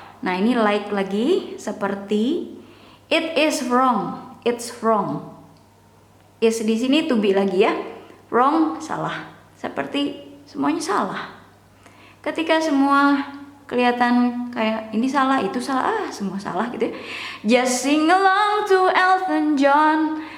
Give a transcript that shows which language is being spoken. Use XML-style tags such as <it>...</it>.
<id>Nah ini like lagi, seperti.</id> <en>It is wrong, it's wrong.</en> <id>Is di sini to be lagi ya. Wrong, salah. Seperti semuanya salah. Ketika semua kelihatan kayak ini salah, itu salah, semua salah gitu ya.</id> <en>Just sing along to Elton John.</en>